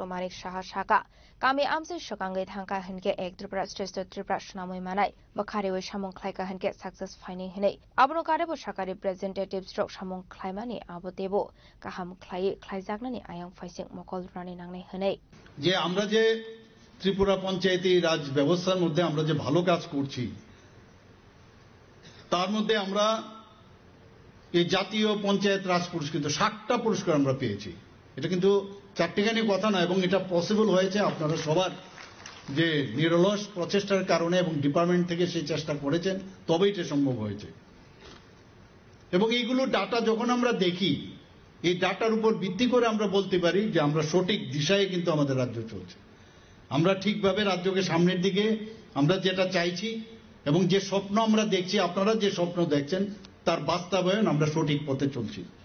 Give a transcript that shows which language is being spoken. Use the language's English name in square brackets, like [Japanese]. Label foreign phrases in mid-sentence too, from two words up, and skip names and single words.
[Kok Borok] Manik Saha Shaka kami amse shokangai thangka hanke ek Tripura State Tripura shnamoi manai bakhari oi samung khlaika hanke [English] success finding [Kok Borok] hinai abno karebo shaka representatives rok samung khlaimani abotebo kaham khlai khlaijaknani ayang faising mokol rani nangnai hinai [Bangla] যে আমরা যে ত্রিপুরা পঞ্চায়েতি রাজ ব্যবস্থার মধ্যে আমরা যে ভালো কাজ করছি তার মধ্যে আমরা এই জাতীয় পঞ্চায়েত রাজ পুরস্কৃত 60টা পুরস্কার আমরা পেয়েছি এটা কিন্তু চারটিখানি কথা না এবং এটা পসিবল হয়েছে আপনারা সবার যে নিরলস প্রচেষ্টার কারণে এবং ডিপার্টমেন্ট থেকে সেই চেষ্টা করেছেন তবেই এটা সম্ভব হয়েছে এবং এইগুলো ডাটা যখন আমরা দেখি এই ডাটার উপর ভিত্তি করে আমরা বলতে পারি যে আমরা সঠিক দিশায় কিন্তু আমাদের রাজ্য চলছে আমরা ঠিকভাবে রাজ্যকে সামনের দিকে আমরা যেটা চাইছি এবং যে স্বপ্ন আমরা দেখছি আপনারা যে স্বপ্ন দেখছেন তার বাস্তবায়ন আমরা সঠিক পথে চলছি